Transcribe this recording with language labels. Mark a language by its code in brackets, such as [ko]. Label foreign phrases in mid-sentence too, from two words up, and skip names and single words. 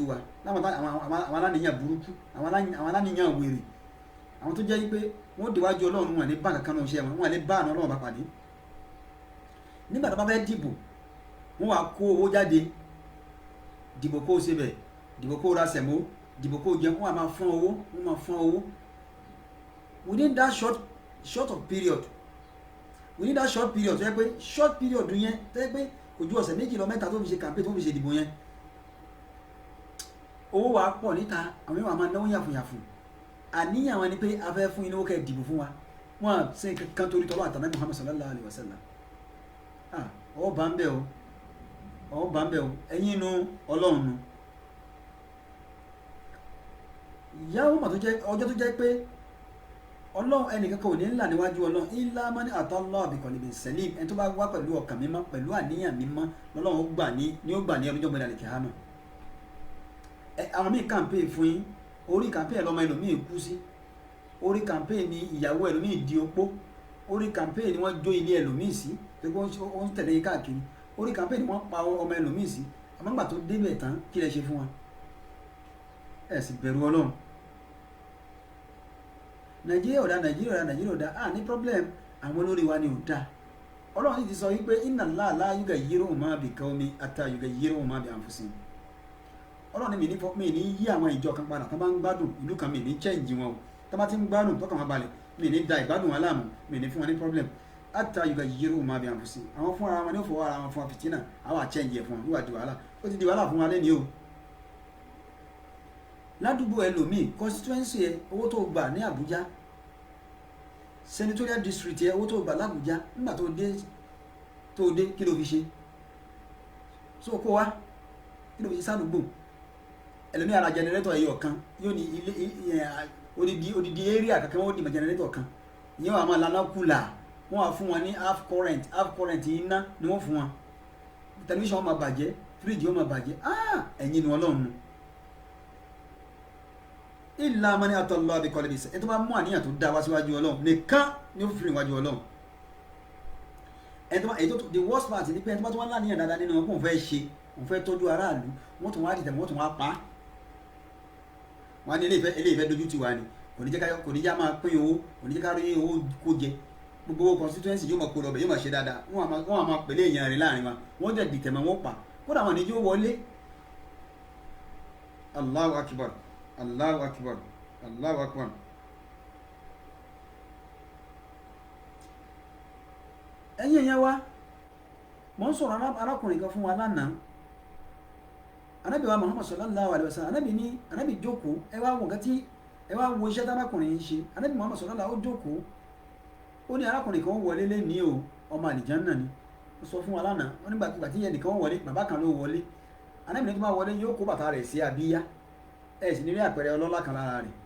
[yo] wa láwọn aláníyàn burúkú àwọn aláníyàn wèrè àwọn tó jẹ́ pé wọ́n déwájú Ọlọ́run wọn ní bá kankan náà ṣe wọn lè bá àná Ọlọ́run bá pàdé nígbà tó bá fẹ́ dìbò wọ́n wá kó owó jáde dìbò kó o ṣe bẹ̀ dìbò kó o ra sẹ̀mó dìbò kó o jẹun wọ́n máa fún owó [en] within that short of period within that short period [yo] tó yẹ pé [en] short period [yo] yẹn tó yẹ pé kò ju ọ̀sẹ̀ méjì lọ mẹ́ta tó fi ṣe campaign tó fi ṣe ìdìbò yẹn owó wa pọ̀ níta àwọn yóò máa náwó yàfùyàfù àníyàn wọn ni pé a fẹ́ fún inú kẹ́ dìbò fún wa wọn ṣe kan torí tọ́lọ́ àtàná Muhammad [ar] صلى الله عليه وسلم [yo] ọ̀ bá ń bẹ̀ o ẹ̀yin inú Ọlọ́run nu ìyáwó mà tó jẹ́ ọjọ́ tó jẹ́ pé Ọlọ́run ẹnìkan kò ní ńlá níwájú Ọlọ́run [ar] إلا من أتى الله بقلب سليم [yo] ẹni tó bá wá pẹ̀lú ọkàn mímọ́ pẹ̀lú àníyàn mímọ́ lọ́lọ́run ó gbà ní ọjọ́ gbẹ̀dẹ̀ àlìkìyámà àwọn míì campaign fún yín orí campaign lọ́mọ ẹlòmíì kú sí orí campaign ni ìyàwó ẹlòmíì di opó orí campaign ni wọ́n jó ilé ẹlòmíì sí pé ó ń tẹ̀lé yín káàkiri orí campaign ni wọ́n pa ọmọ ẹlòmíì sí àmọ́ nígbà tó débẹ̀ tán kí lẹ ṣe fún wa ẹ̀ sì bẹ̀rù Ọlọ́run. Nàìjíríà ò dá ní problem, àwọn olórí wa ni ò dá. Ọlọ́run ti sọ wípé [ar] إن الله لا يغير ما بقوم حتى يغيروا ما بأنفسهم. [yo] Ọlọ́run mi ní yí àwọn ìjọ kan padà tó bá ń gbádùn ìlú kan, mi ní change wọn o, tó bá ti ń gbádùn tọ́kàn wọn balẹ̀, mi ní da ìgbádùn wọn láàmú, mi ní fún wọn ní problem. [ar] حتى يغيروا ما بأنفسهم. [yo] Àwọn fúnra wọn ní ó fọwọ́ ara wọn fún wa fìtínà, àwọn àchange ẹ̀ fún wọn yóò wá di wàhálà. Ó ti di wàhálà fún wa lẹ́ni o. Ládùúgbò ẹlòmíì constituency ẹ owó tó gbà ní Àbújá, [en] senatorial district [yo] ẹ owó tó gbà l'Àbújá, nígbà tó dé kí ló fi ṣe? So kó wá kí ló fi ṣe sádùúgbò? Ẹlòmíì ara generator ẹyọ kan yóò ní ilé odidi area kankan wọ́n di mọ̀ generator kan, ìyẹn wà máa lana kùlà, wọ́n wà fún wọn ní [en] half current [yo] iná ni wọ́n fún wọn, television wọn máa bàjẹ́, fridge wọn máa bàjẹ́. Ẹ̀yin ni Ọlọ́run nù. [ar] إلا من أتى الله بقلب سليم. [yo] Ẹni tó bá mú àníyàn tó dá wá síwájú Ọlọ́run nìkan ni ó fi rìn wájú Ọlọ́run. [en] The worst part [yo] ni pé ẹni tó bá tó wá láníyàn dáadáa nínú wọn kó fẹ́ ṣe, òun fẹ́ tọ́jú aráàlú, wọ́n tún wá dìtẹ̀, wọ́n tún wá pa á. Wọ́n á ní eléyìí fẹ́ dojú ti wá ni, kò ní jẹ́ máa pín owó, kò ní jẹ́ ká rí owó kó jẹ. Gbogbo owó constituency yóò máa kó lọ bẹ̀, yóò máa ṣe dáadáa, wọ́n á máa pèlè èèyàn rẹ̀ láàrin wa, wọ́n jẹ́ dìtẹ̀ mọ́ wọ́n pa, kódà wọn ní yóò wọlé. [ar] الله أكبر. الله أكبر. الله أكبر. [yo] Ẹ̀yin èèyàn wa, mo ń sọ̀rọ̀ arákùnrin kan fún wa lánàá. Ànábì wa [ar] Muhammad صلى الله عليه وسلم, [yo] Ànábì jókòó, ẹ wá wo iṣẹ́ tí arákùnrin yìí ṣe. Ànábì Muhammad sallallahu ó jókòó, ó ní arákùnrin kan wọlé lẹ́ni o, ọmọ àlìjánnà ni. Ó sọ fún wa lánàá, ó nígbà tí ẹnìkan wọlé, bàbá kan ló wọlé. Ànábì ní tó bá wọlé yóò kó bàtà rẹ̀ sí abíyá, ẹ̀ sì ní rí àpẹẹrẹ ọlọ́lá kan lára rẹ̀.